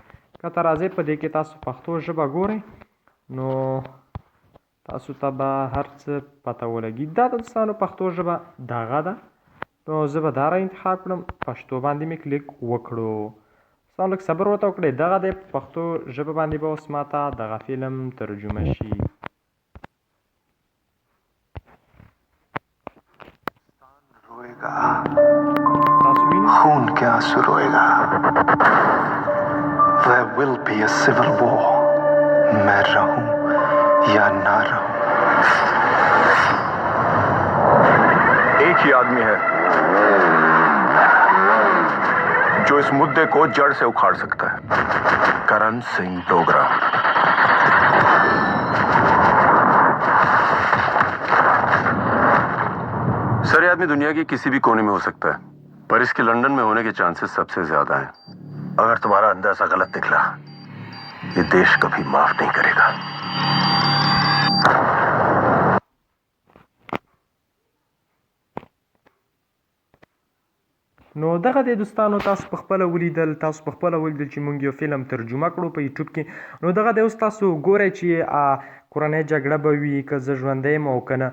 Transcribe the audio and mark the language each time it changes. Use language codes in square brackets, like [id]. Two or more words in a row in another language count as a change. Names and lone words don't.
[ps] ښکته راځئ، په دې کې تاسو پښتو ژبه ګورئ، نو تاسو ته به هر څه پته ولګي. دا د دوستانو پښتو ژبه دغه ده، نو زه به دا را انتخاب کړم. پښتو باندې مې کلیک وکړو. تاسو لږ صبر ورته وکړئ، دغه دی په پښتو ژبه باندې به اوس ماته دغه فلم ترجمه شي. [hi] खून के आंसू रोएगा, [en] there will be a civil war, [hi] मैं रहूं या ना रहूं। एक ही आदमी है जो इस मुद्दे को जड़ से उखाड़ सकता है, करण सिंह डोगरा। सर, ये आदमी दुनिया के किसी भी कोने में हो सकता है, पर इसके लंदन में होने के चांसेस सबसे ज्यादा हैं। अगर तुम्हारा अंदाजा गलत निकला, ये देश कभी माफ नहीं करेगा। [ps] نو دغه د دوستانو تاسو په خپله ولیدل چې موږ یو فلم ترجمه کړو په یوټیوب کې. نو دغه د اوس تاسو ګورئ چې کورنۍ جګړه به وي که زه ژوندی یم او که نه.